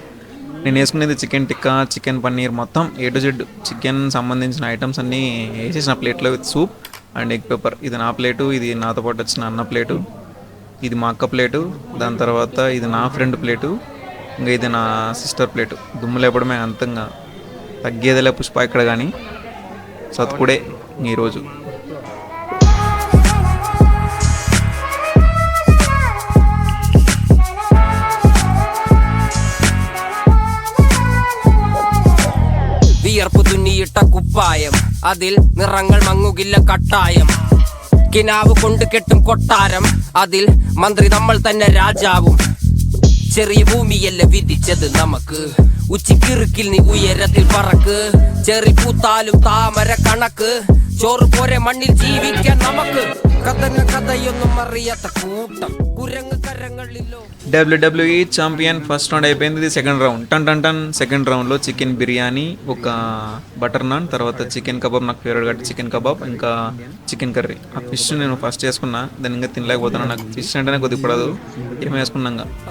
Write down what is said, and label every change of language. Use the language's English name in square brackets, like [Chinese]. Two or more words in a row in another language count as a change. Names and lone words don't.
[Telugu] నేను వేసుకునేది చికెన్ టిక్కా, చికెన్ పన్నీర్, మొత్తం [English] A to Z [Telugu] చికెన్ సంబంధించిన ఐటమ్స్ అన్నీ వేసేసిన ప్లేట్లో [English] with soup and egg pepper. [Telugu] ఇది నా ప్లేటు, ఇది నాతో పాటు వచ్చిన అన్న ప్లేటు, ఇది మా అక్క ప్లేటు, దాని తర్వాత ఇది నా ఫ్రెండ్ ప్లేటు, ఇంకా ఇది నా సిస్టర్ ప్లేటు. దుమ్ము లేపడమే అంతంగా, తగ్గేదిలే పుష్ప ఇక్కడ. కానీ సత్కుడే ఈరోజు. [Malayalam] വിയർപ്പ് തുന്നിയിട്ട കുപ്പായം, അതിൽ നിറങ്ങൾ മങ്ങുകില്ല കട്ടായം. കിനാവ് കൊണ്ട് കെട്ടും കൊട്ടാരം, അതിൽ മന്ത്രി നമ്മൾ തന്നെ രാജാവും. ചെറിയ ഭൂമിയല്ല വിധിച്ചത് നമുക്ക്, ഉച്ചിക്കിറുക്കിൽ നീ ഉയരത്തിൽ പറക്ക്. ചെറി പൂത്താലും താമര കണക്ക്, ചോറ് പോരെ മണ്ണിൽ ജീവിക്കാൻ നമുക്ക്. കഥയൊന്നും അറിയാത്ത കൂട്ടം കുരങ്ങ് കരങ്ങളിലോ. [Telugu] WWE ఛాంపియన్ [English] first round [Telugu] అయిపోయింది. ఇది [English] second round. [Telugu] టన్ [English] second round [Telugu] చికెన్ బిర్యానీ, ఒక [English] butter naan, [Telugu] తర్వాత చికెన్ కబాబ్, నాకు ఫేవరెట్ కాబట్టి చికెన్ కబాబ్, ఇంకా చికెన్ కర్రీ. ఆ ఫిష్ నేను ఫస్ట్ చేసుకున్నా, దాన్ని ఇంకా తినలేకపోతున్నాను. నాకు ఫిష్ అంటేనే కొద్దిగా పడదు, ఏమి వేసుకున్నాగా.